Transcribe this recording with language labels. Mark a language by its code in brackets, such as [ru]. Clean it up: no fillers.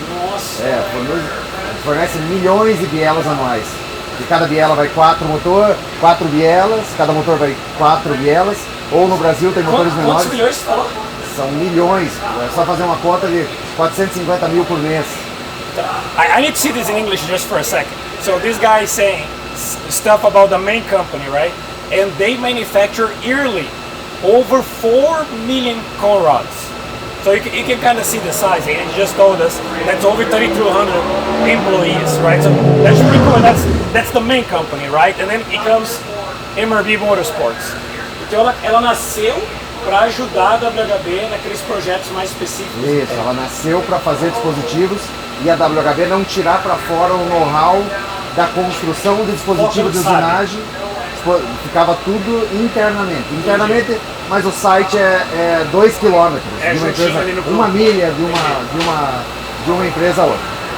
[pt] Nossa! Fornece milhões de bielas anuais. De cada biela vai 4 bielas, cada motor vai 4 bielas. Ou no Brasil tem motores menores. Quantos milhões você falou? São milhões. É só fazer uma conta de 450 mil por mês. [en] I need to see this in English just for a second. So this guy is saying stuff about the main company, right? And they manufacture yearly over 4 million con rods. So you can kind of see the size. He just told us that's over 3,200 employees, right? So that's pretty cool. That's the main company, right? And then it comes MRB Motorsports. [pt] Então ela nasceu para ajudar a WHB naqueles projetos mais específicos. Isso, ela nasceu para fazer dispositivos e a WHB não tirar para fora o know-how da construção de dispositivos de usinagem. Ficava tudo internamente, mas o site é 2 km de uma empresa, uma milha de uma empresa a outra.